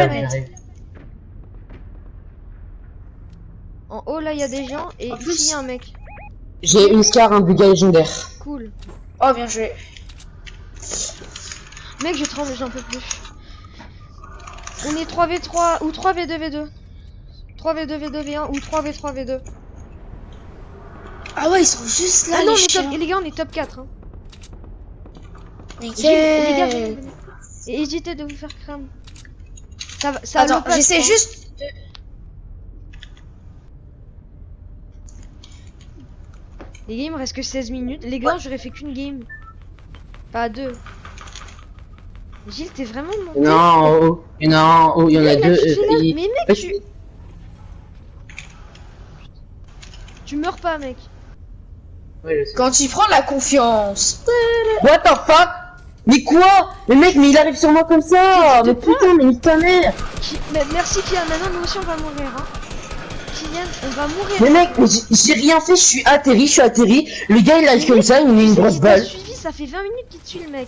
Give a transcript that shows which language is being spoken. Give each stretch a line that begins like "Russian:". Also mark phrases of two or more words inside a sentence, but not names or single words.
French: J'arrive, planète. j'arrive. En haut, là, il y a des gens et En ici, plus- il y a un mec. J'ai une scar, un buga légendaire. Cool. Oh, bien joué. Mec, je tremble, j'en peux plus. On est 3v3 ou 3v2v2. 3v2v2v1 ou 3v3v2. Ah ouais, ils sont juste là, Ah non, les on est top, chiens. les gars, on est top 4. Hein. Nickel. Les gars, venez. Et hésitez de vous faire cramer. Ça Attends, allopasse, j'essaie quoi. juste de... Les games, il me reste que 16 minutes. Les gars, j'aurais fait qu'une game. Pas deux. Gilles, t'es vraiment monté? Non, en haut. Il y en a un en haut, il y en a Mec, deux. tu fais là. il- Mais mec, Ouais, tu meurs pas, mec. Ouais, je sais. Quand il prend la confiance.
English: What the fuck?
French: Mais quoi? Mais mec, mais il arrive sur moi comme ça! Qu'est-ce Mais que tu te putain, mais nique ta mère! Mais merci Kylian, maintenant nous aussi on va mourir. Hein. Kylian, on va mourir. Mais mec, mais j'ai rien fait, je suis atterri. Le gars il arrive comme ça, il met une grosse Il t'a balle. suivi, ça fait 20 minutes qu'il te suit le mec.